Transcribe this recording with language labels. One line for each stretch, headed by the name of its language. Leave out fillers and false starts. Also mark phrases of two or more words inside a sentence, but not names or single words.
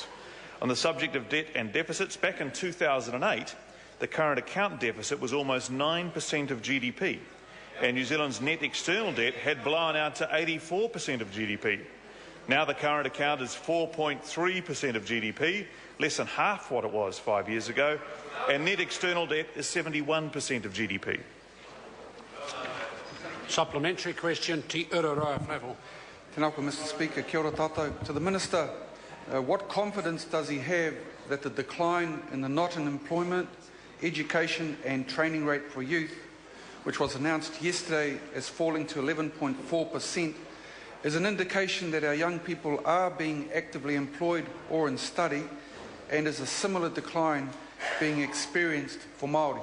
English: On the subject of debt and deficits, back in 2008, the current account deficit was almost 9% of GDP, and New Zealand's net external debt had blown out to 84% of GDP. Now the current account is 4.3% of GDP, less than half what it was 5 years ago, and net external debt is 71% of GDP. Supplementary question, Te Ururoa Flavel.
Māori: Tēnā koe,
English: Mr. Speaker.
Māori: Kia ora tātou.
English: To the Minister, what confidence does he have that the decline in the not in employment, education and training rate for youth, which was announced yesterday as falling to 11.4%, is an indication that our young people are being actively employed or in study, and is a similar decline being experienced for Māori?